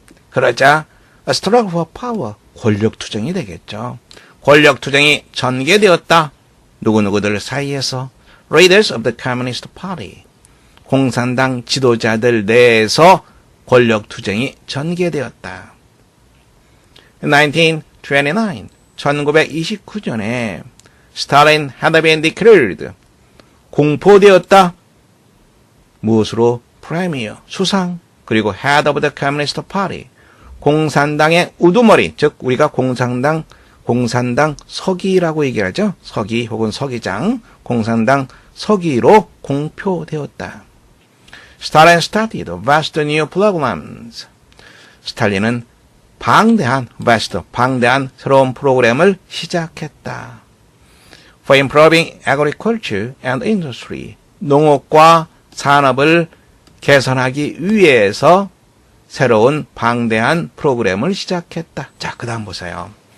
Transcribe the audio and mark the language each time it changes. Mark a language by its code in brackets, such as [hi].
[ko] 그러자 [en] a struggle for power, [ko] 권력투쟁이 되겠죠. 권력투쟁이 전개되었다. 누구누구들 사이에서 [en] leaders of the Communist Party, [ko] 공산당 지도자들 내에서 권력투쟁이 전개되었다. 1929, 1929년에 스탈린 [en] had been declared, [ko] 공포되었다. 무엇으로? 프레미어, 수상, 그리고 [en] head of the Communist Party, [ko] 공산당의 우두머리, 즉 우리가 공산당 서기라고 얘기하죠. 서기 혹은 서기장, 공산당 서기로 공표되었다. [en] Stalin started vast new programs. [ko] 스탈린은 방대한 새로운 프로그램을 시작했다. [en] For improving agriculture and industry, [ko] 농업과 산업을 개선하기 위해서 새로운 방대한 프로그램을 시작했다. 자, 그 다음 보세요.